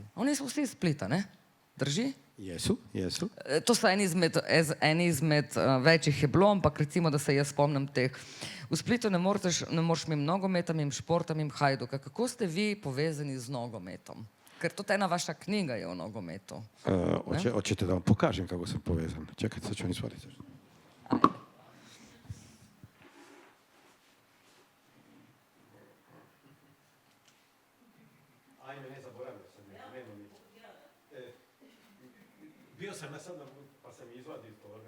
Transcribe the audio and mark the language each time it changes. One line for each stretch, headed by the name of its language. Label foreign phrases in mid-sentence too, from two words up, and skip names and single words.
Slovenian: Oni so vsi iz Splita, ne? Drži?
Croatian: Jesu.
Slovenian: To so eni izmed večjih je bilo, ampak recimo, da se jaz spomnim teh. V Splitu ne moreš mim nogometa, mim športa, mim Hajduka. Kako ste vi povezani z nogometom? Ker tudi ena vaša knjiga je o nogometu.
Croatian: Hoćete da vam pokažem kako sam povezan? Čekajte, sad ću vam izvaditi. Bio sam na sad, pa sam izvadio iz torbe.